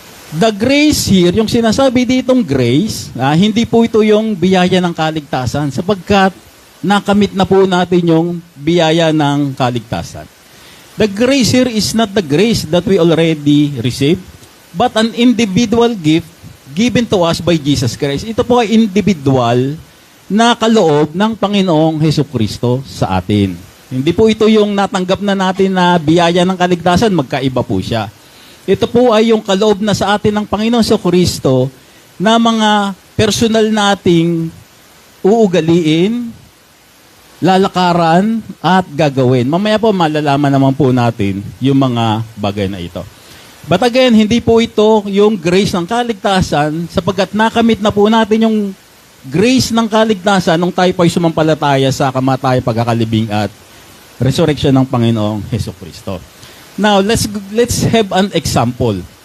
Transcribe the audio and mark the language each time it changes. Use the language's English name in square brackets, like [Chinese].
[English] The grace here, [Filipino] yung sinasabi ditong grace, hindi po ito yung biyaya ng kaligtasan sapagkat nakamit na po natin yung biyaya ng kaligtasan. [English] The grace here is not the grace that we already received, but an individual gift given to us by Jesus Christ. [Filipino] Ito po ay individual na kaloob ng Panginoong Hesukristo sa atin. Hindi po ito yung natanggap na natin na biyaya ng kaligtasan, magkaiba po siya. Ito po ay yung kaloob na sa atin ng Panginoong Hesukristo na mga personal nating uugaliin, lalakaran, at gagawin. Mamaya po malalaman naman po natin yung mga bagay na ito. [English] But again, [Filipino] hindi po ito yung grace ng kaligtasan sapagkat nakamit na po natin yung grace ng kaligtasan nung tayo po'y sumampalataya sa kamatay, pagkakalibing at resurrection ng Panginoong Hesukristo. [English] Now, let's have an example.